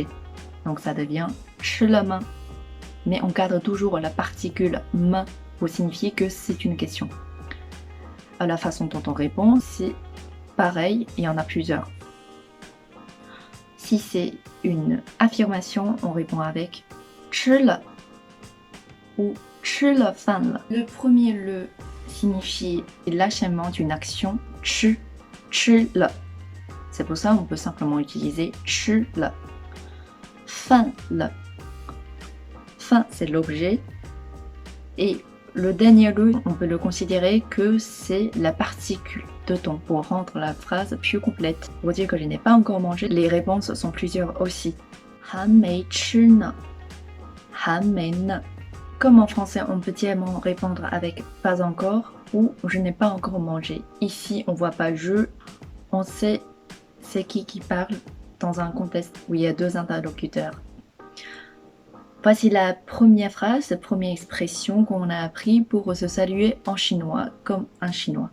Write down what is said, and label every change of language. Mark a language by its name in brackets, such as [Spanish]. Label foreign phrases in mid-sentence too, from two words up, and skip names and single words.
[French] Donc, ça devient [Chinese] 吃了吗? [French] Mais on garde toujours la particule ma pour signifier que c'est une question. La façon dont on répond, c'est pareil, il y en a plusieurs. Si c'est une affirmation, on répond avec [Chinese] 吃了 [French] ou [Chinese] 吃了饭了. [French] Le premier le signifie l'achèvement d'une action, [Chinese] 吃了. [French] C'est pour ça qu'on peut simplement utiliser [Chinese] 吃了. 饭了. [French] Fin, c'est l'objet. Et le dernier le, on peut le considérer que c'est la particule de ton pour rendre la phrase plus complète. Pour dire que je n'ai pas encore mangé, les réponses sont plusieurs aussi. [Chinese] 还没吃呢. 还没呢. [French] Comme en français, on peut également répondre avec pas encore ou je n'ai pas encore mangé. Ici, on voit pas je, on sait c'est qui parle dans un contexte où il y a deux interlocuteurs. Voici la première phrase, la première expression qu'on a appris pour se saluer en chinois comme un chinois.